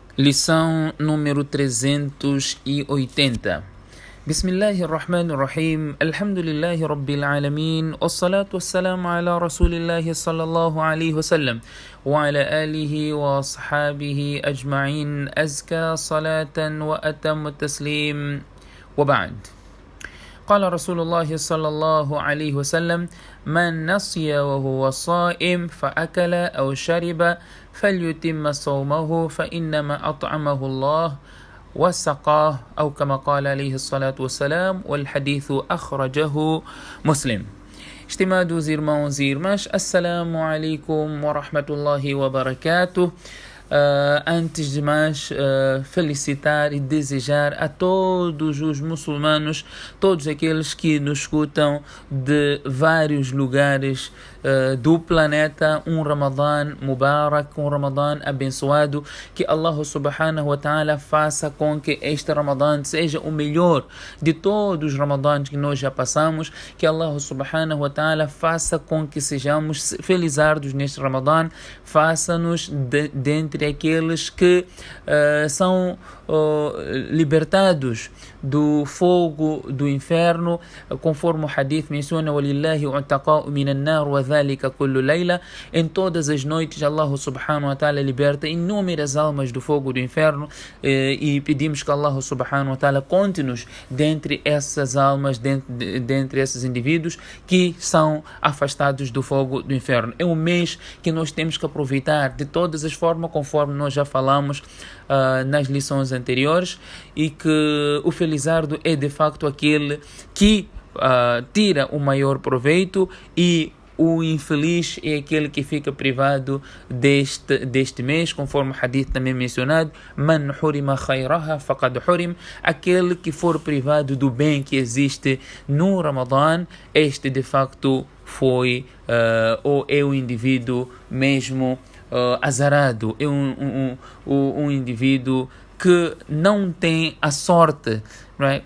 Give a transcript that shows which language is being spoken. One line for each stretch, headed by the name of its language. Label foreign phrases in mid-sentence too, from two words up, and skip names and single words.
Portuguese: Lição número 380.
Arabic: بسم الله الرحمن الرحيم. الحمد لله رب العالمين. والصلاة والسلام على رسول الله صلى الله عليه وسلم. وعلى آله وأصحابه أجمعين. أزكى صلاة وأتم تسليم. وبعد. قال رسول الله صلى الله عليه وسلم: من نسي وهو صائم فأكل أو شرب فليتم صومه فإنما أطعمه الله وسقاه أو كما قال عليه الصلاة والسلام. والحديث أخرجه مسلم.
Portuguese: Estimados irmãos e irmãs,
Arabic: السلام عليكم ورحمة الله وبركاته.
Portuguese: Antes de mais, felicitar e desejar a todos os muçulmanos, todos aqueles que nos escutam de vários lugares do planeta, um
Arabic: رمضان مبارك,
Portuguese: um Ramadã abençoado, que Allah
Arabic: سبحانه وتعالى
Portuguese: faça com que este Ramadã seja o melhor de todos os Ramadãs que nós já passamos, que Allah
Arabic: سبحانه وتعالى
Portuguese: faça com que sejamos felizardos neste Ramadã, faça-nos dentre aqueles que são libertados do fogo do inferno, conforme o hadith menciona:
Arabic: وَلِلَّهِ عُتَقَاءُ مِنَ النَّارِ وَذَلِكَ كُلُّ لَيْلَةٍ.
Portuguese: Em todas as noites Allah
Arabic: سبحانه وتعالى
Portuguese: liberta inúmeras almas do fogo do inferno, e pedimos que Allah
Arabic: سبحانه وتعالى
Portuguese: conte-nos dentre essas almas, dentre esses indivíduos que são afastados do fogo do inferno. É um mês que nós temos que aproveitar de todas as formas, conforme nós já falamos nas lições anteriores, e que o felizardo é de facto aquele que tira o maior proveito, e o infeliz é aquele que fica privado deste mês, conforme o hadith também mencionado:
Arabic: من حرم خيرها فقد حرم.
Portuguese: Aquele que for privado do bem que existe no Ramadã, este de facto foi ou é o indivíduo mesmo azarado, é um indivíduo que não tem a sorte, não é?